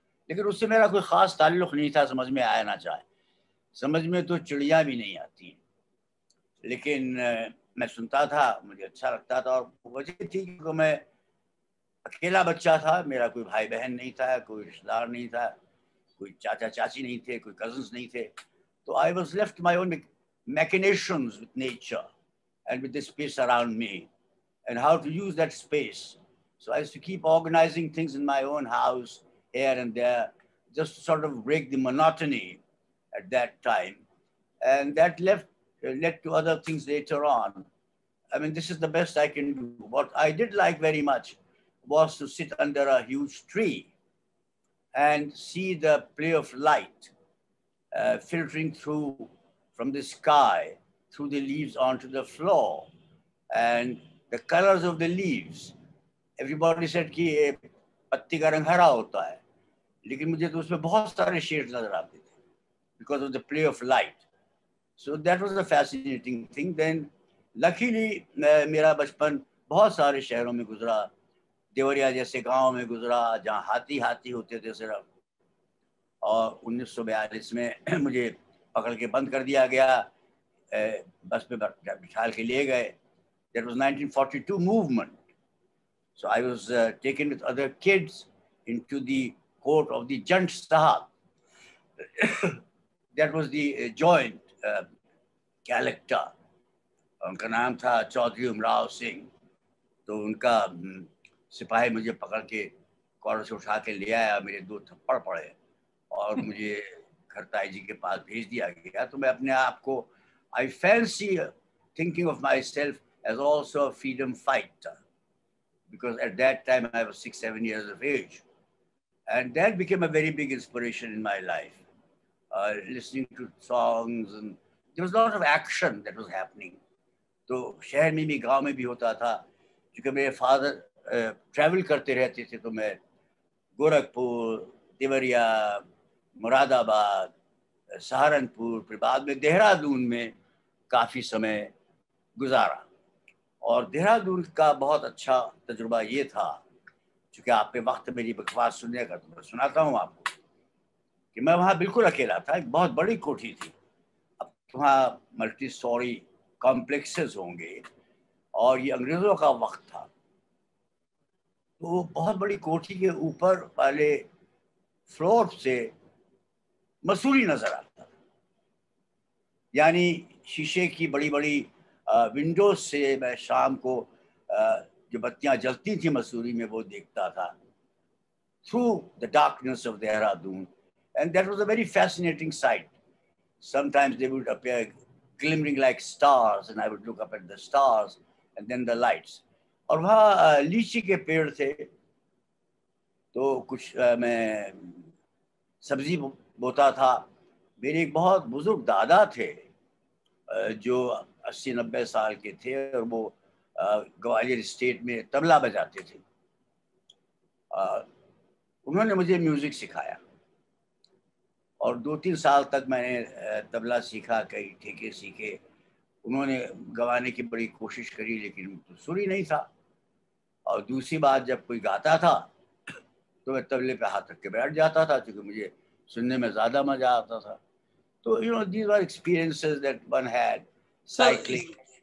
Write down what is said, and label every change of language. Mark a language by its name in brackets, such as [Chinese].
[Hindi] लेकिन उससे मेरा कोई खास ताल्लुक नहीं था, समझ में आया ना चाहे। समझ में तो चिड़िया भी नहीं आती, लेकिन मैं सुनता था, मुझे अच्छा लगता था। और वजह थी कि मैं अकेला बच्चा था, मेरा कोई भाई बहन नहीं था, कोई रिश्तेदार नहीं था, कोई चाचा चाची नहीं थे, कोई कजन्स नहीं थे। [English] तो I was left my own machinations with nature and with the space around me and how to use that space. So I used to keep organizing things in my own house here and there, just to sort of break the monotony at that time. And that led to other things later on. I mean, this is the best I can do. What I did like very much was to sit under a huge tree and see the play of light filtering through from the sky, through the leaves onto the floor, and the colors of the leaves. Everybody said [Hindi] कि पत्ती का रंग हरा होता है, लेकिन मुझे तो उसमें बहुत सारे शेड्स नजर आते थे [English] because of the play of light. So that was a fascinating thing. Then luckily [Hindi] मेरा बचपन बहुत सारे शहरों में गुजरा, देवरिया जैसे गांव में गुजरा जहाँ हाथी हाथी होते थे सिर्फ। और 1942 में मुझे पकड़ के बंद कर दिया गया, बस में बिठाल के लिए गए। [English] That was 1942 movement. So I was taken with other kids into the court of the Jant Sahab. That was the joint collector. [Hindi] उनका नाम था चौधरी उमराव सिंह। तो उनका सिपाही मुझे पकड़ के कॉलर से उठा के ले आया, मेरे 2 थप्पड़ पड़े और मुझे खरताई जी के पास भेज दिया गया। तो मैं अपने आप को, [English] I fancy thinking of myself as also a freedom fighter, because at that time I was 6-7 years of age, and that became a very big inspiration in my life. Listening to songs, and there was a lot of action that was happening. [Hindi] तो शहर में भी गांव में भी होता था, क्योंकि मेरे फादर ट्रैवल करते रहते थे। तो मैं गोरखपुर, देवरिया, मुरादाबाद, सहारनपुर, फिर बाद में देहरादून में काफ़ी समय गुजारा। और देहरादून का बहुत अच्छा तजुर्बा ये था, चूँकि आपके वक्त मेरी बकवास सुनने का, तो मैं सुनाता हूँ आपको कि मैं वहाँ बिल्कुल अकेला था। एक बहुत बड़ी कोठी थी। अब वहाँ मल्टी स्टोरी कॉम्प्लेक्सेस होंगे और ये अंग्रेज़ों का वक्त था, तो बहुत बड़ी कोठी के ऊपर वाले फ्लोर से मसूरी नज़र आता था। यानी शीशे की बड़ी बड़ी विंडोज से मैं शाम को जो बत्तियां जलती थी मसूरी में वो देखता था, [English] through the darkness of Dehradun, and that was a very fascinating sight. Sometimes they would appear glimmering like stars, and I would look up at the stars and then the lights. [Hindi] और वहाँ लीची के पेड़ थे, तो कुछ मैं सब्जी बोता था। मेरे एक बहुत बुजुर्ग दादा थे जो 80-90 साल के थे, और वो ग्वालियर स्टेट में तबला बजाते थे। उन्होंने मुझे म्यूजिक सिखाया और 2-3 साल तक मैंने तबला सीखा, कई ठेके सीखे। उन्होंने गवाने की बड़ी कोशिश करी, लेकिन तो सुर ही नहीं था। और दूसरी बात, जब कोई गाता था तो मैं तबले पे हाथ रख के बैठ जाता था, क्योंकि मुझे सुनने में ज़्यादा मज़ा आता था। [English] तो these were experiences that one had, cycling.